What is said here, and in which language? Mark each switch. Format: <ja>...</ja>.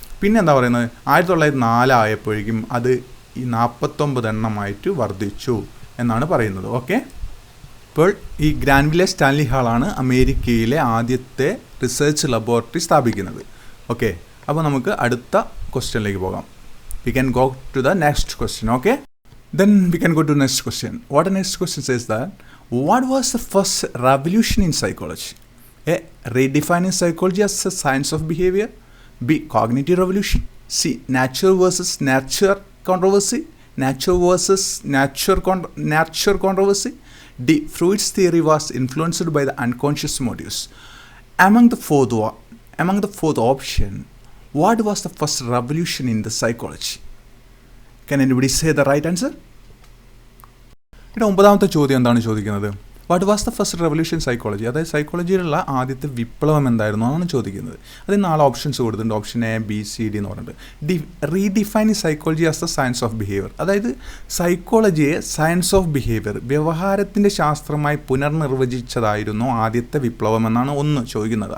<ml>പിന്നെ എന്താ പറയുന്നത്? 1904 ആയപ്പോഴേക്കും അത് ഈ 49 എണ്ണമായിട്ട് വർദ്ധിച്ചു. എന്നാണ് പറയുന്നത്. ഓക്കെ, ഇപ്പോൾ ഈ ഗ്രാൻവിലെ സ്റ്റാൻലി ഹാളാണ് അമേരിക്കയിലെ ആദ്യത്തെ റിസർച്ച് ലബോറട്ടറി സ്ഥാപിക്കുന്നത്. ഓക്കെ, അപ്പോൾ നമുക്ക് അടുത്ത ക്വസ്റ്റ്യനിലേക്ക് പോകാം.</ml> <en>We can go to the next question. Okay, then we can go to next question. What the next question says that what was the first revolution in psychology? A, redefining psychology as a science of behavior. B, cognitive revolution. C, nature versus nurture controversy. Nature versus nurture controversy. D, Freud's theory was influenced by the unconscious motives. Among the fourth option, what was the first revolution in the psychology? Can anybody say the right answer?</en> <ml>ഇവിടെ 9ാമത്തെ ചോദ്യം എന്താണ് ചോദിക്കുന്നത്?</ml> <en>What was the first revolution psychology?</en> <ml>അതായത് സൈക്കോളജിയിലുള്ള ആദ്യത്തെ വിപ്ലവം എന്തായിരുന്നു എന്നാണ് ചോദിക്കുന്നത്. അതിന് 4 ഓപ്ഷൻസ് കൊടുത്തിട്ടുണ്ട്. Option A, B, C, D എന്ന് പറഞ്ഞിട്ട്.</ml> <en>Redefining psychology as the science of behaviour.</en> <ml>അതായത് സൈക്കോളജിയെ</ml> <en>science of behaviour,</en> <ml>വ്യവഹാരത്തിൻ്റെ ശാസ്ത്രമായി പുനർനിർവചിച്ചതായിരുന്നു ആദ്യത്തെ വിപ്ലവം എന്നാണ് ഒന്ന് ചോദിക്കുന്നത്.</ml>